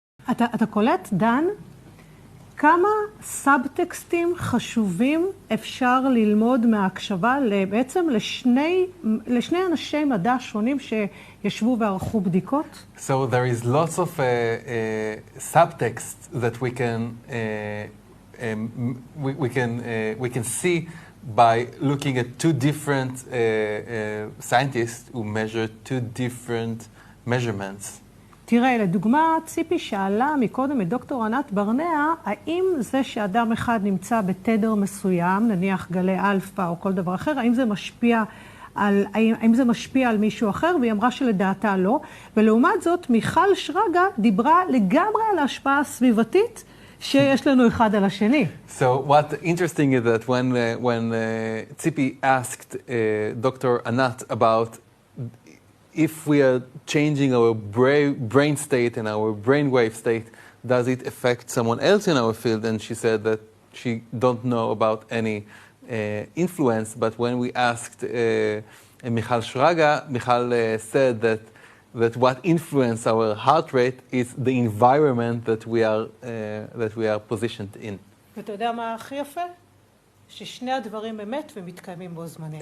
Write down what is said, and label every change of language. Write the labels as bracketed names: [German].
[Hebrew] אתה קולט, דן, כמה סאבטקסטים חשובים אפשר ללמוד מההקשבה בעצם לשני אנשי מדע שונים שישבו וערכו בדיקות? [English] So there is lots of subtext that we can see by looking at two different scientists who measure two different measurements. [Hebrew] תראה, לדוגמה, ציפי שאלה מקודם את דוקטור ענת ברנע, האם זה שאדם אחד נמצא בתדר מסוים, נניח גלי אלפא או כל דבר אחר, האם זה משפיע על מישהו אחר, והיא אמרה שלדעתה לא. ולעומת זאת, מיכל שרגא דיברה לגמרי על ההשפעה הסביבתית שיש לנו אחד על השני. [English] So what interesting is that when Tzipi asked Dr. Anat about if we are changing our brain state and our brainwave state, does it affect someone else in our field? And she said that she don't know about any influence. But when we asked Michal Shraga, Michal said that what influences our heart rate is the environment that we are positioned in. [Hebrew] ואתה יודע מה הכי יפה? ששני הדברים אמת ומתקיימים בו זמנית.